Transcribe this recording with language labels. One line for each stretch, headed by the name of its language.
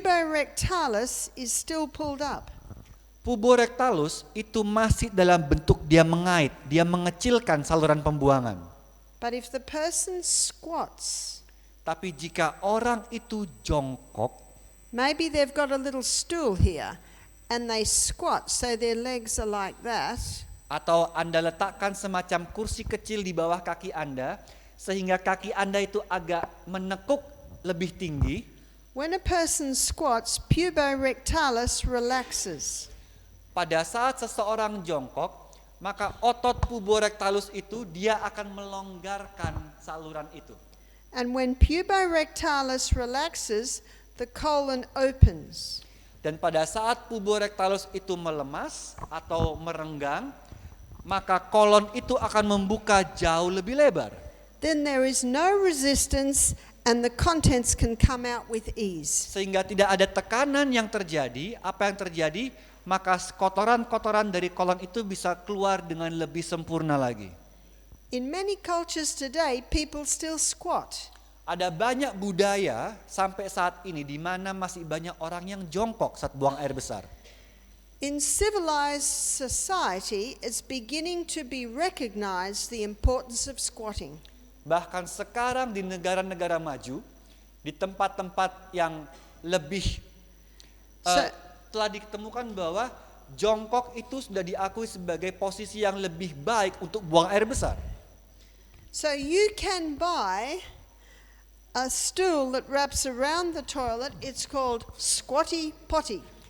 English: puborectalis is still pulled up.
Indonesian: puborectalis itu masih dalam bentuk dia mengait, dia mengecilkan saluran pembuangan.
English: But if the person squats,
Indonesian: Tapi jika orang itu jongkok,
English: maybe they've got a little stool here and they squat so their legs are like that,
Indonesian: atau Anda letakkan semacam kursi kecil di bawah kaki Anda, sehingga kaki Anda itu agak menekuk lebih tinggi.
English: when a person squats, puborectalis relaxes.
Indonesian: Pada saat seseorang jongkok, maka otot puborectalis itu dia akan melonggarkan saluran itu.
English: And when puborectalis relaxes, the colon opens.
Indonesian: Dan pada saat puborectalis itu melemas atau merenggang, maka kolon itu akan membuka jauh lebih lebar.
English: Then there is no resistance and the contents can come out with ease.
Indonesian: Sehingga tidak ada tekanan yang terjadi. Apa yang terjadi? Maka kotoran-kotoran dari kolon itu bisa keluar dengan lebih sempurna lagi.
English: In many cultures today, people still squat.
Indonesian: Ada banyak budaya sampai saat ini di mana masih banyak orang yang jongkok saat buang air besar.
English: In civilized society, it's beginning to be recognized the importance of squatting.
Indonesian: Bahkan sekarang di negara-negara maju, di tempat-tempat yang lebih telah ditemukan bahwa jongkok itu sudah diakui sebagai posisi yang lebih baik untuk buang air besar.
English: So you can buy a stool that wraps around the toilet. It's called squatty potty.